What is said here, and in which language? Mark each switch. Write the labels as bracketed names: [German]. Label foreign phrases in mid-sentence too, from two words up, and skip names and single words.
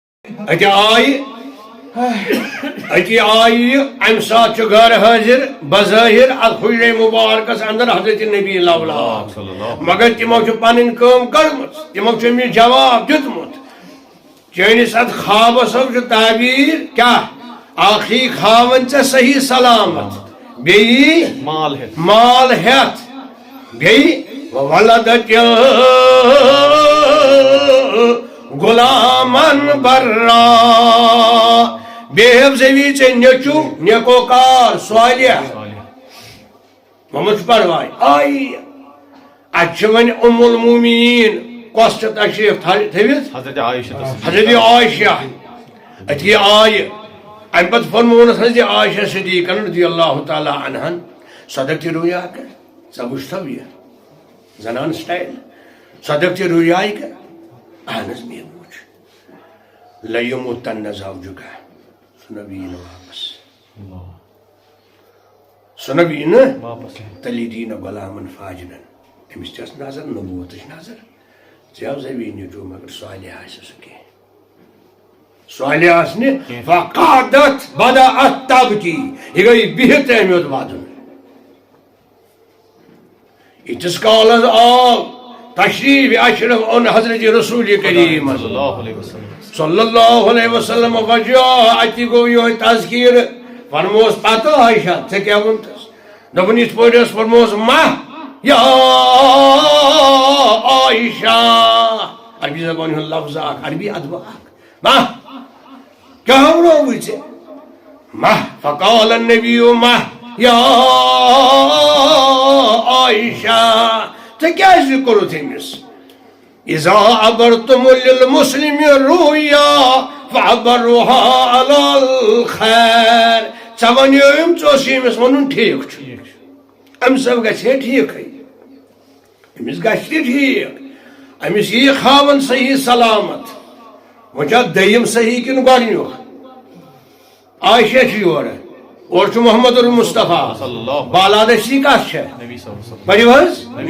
[Kashmiri] اتہ آئی ام سات گھر حاضر بظاہر حجر مبارکس اندر حضرت نبی الاولاد مگر تمو پن کم کرم تمو امس جواب دیتمت چانس ات خوابس تعبیر کیا آخری کھاون ژے صحیح سلامت بیٚیہِ مال ہیتھ بیٚیہِ ولدت غلامن برا بیٚیہِ زیوی ژے نیچو نیکوکار صالح محمد پرواے آئی اتھ ون ام المومنین کس تشریف تھوت حضرت عائشہ اتھی آئی ام پتہ فرمونس حضرت عائشہ صدیقہ [Arabic] رضی اللہ تعالی عنہن صدقت رویا [Kashmiri] کر ژٕ وٕچھتو یہِ زنان سٹائل صدقت رویا کر اہن حظ مے وٕچھ لیموتن زوجک سُہ نہ یی نہٕ واپس سُہ نہ یی نہٕ تیٚلہِ دی نہٕ غلامن فاجرن أمِس تہِ ٲس نظر نبوتٕچ نظر ژےٚ زیوی نیچو مگر صالح آسہِ سُہ کینٛہہ صالح آسہِ نہٕ [Arabic] فقعدت بدأت تبکی [Kashmiri] یہِ گٔے بِہِتھ تہِ اَمہِ یوت ودُن ییٖتِس کالس آو تشریف اشرف اون حضرت رسول کریم [Arabic] صلی اللہ علیہ وسلم [Kashmiri] وجہ اتہ گو یہ تذکیر فرموس پتہ عائشہ ژےٚ کیٛاہ ووٚنتس دوٚپُن یِتھ پٲٹھۍ ٲس فرموس مہ یا عائشہ عربی زبان ہُنٛد لفظ اکھ عربی ادب اکھ مہ کیٛاہ ونووُے ژےٚ مہ [Arabic] فقال النبی مہ یا [Kashmiri] عائشہ ژےٚ کیٛازِ کوٚرُتھ أمِس [Arabic] اذا عبرتم للمسلم رؤيا فعبروها على الخير [Kashmiri] ژےٚ ونیوٚوُم ژٕ اوس أمِس وَنُن ٹھیٖک چھُ أمِس گژھِ ہے ٹھیٖکھٕے أمِس گژھِ تہِ ٹھیٖک أمِس یی خاوَن صحیح سلامت وۄنۍ چھا دٔیِم صحیح کِنہٕ گۄڈنیُک عائشہ چھِ یورٕ اور چھُ محمد المصطفیٰ بالادستی کتھ چھےٚ پٔرِو حظ